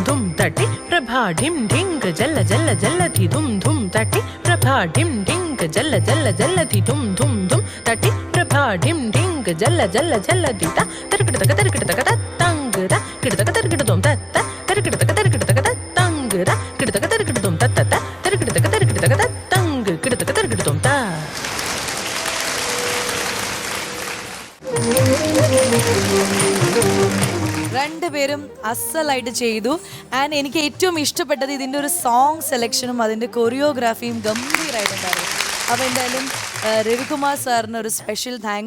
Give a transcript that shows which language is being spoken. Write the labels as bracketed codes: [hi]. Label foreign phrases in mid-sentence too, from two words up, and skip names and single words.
[ml] धुं तटि प्रभा ढिं ढिंग जल जल जलधि धुं धुं तटि प्रभा ढिं ढिंग जल जल जलधि धुं धुं धुं तटि प्रभा ढिं ढिंग जल जल जलधि ता तरकिटतक तरकिटतक तत्तंग रा किटतक तरकिटतं तत्त तरकिटतक तरकिटतक तत्तंग रा किटतक तरकिटतं तत्त तरकिटतक तरकिटतक तत्तंग किटतक तरकिटतं ता രണ്ടുപേരും അസലായിട്ട് ചെയ്തു. ആൻഡ് എനിക്ക് ഏറ്റവും ഇഷ്ടപ്പെട്ടത് ഇതിൻ്റെ ഒരു [en] song selection-ഉം [ml] അതിൻ്റെ കൊറിയോഗ്രാഫിയും ഗംഭീരമായിട്ടുണ്ടായിരുന്നു. അപ്പോൾ എന്തായാലും രവികുമാർ സാറിന് ഒരു [en] special thanks.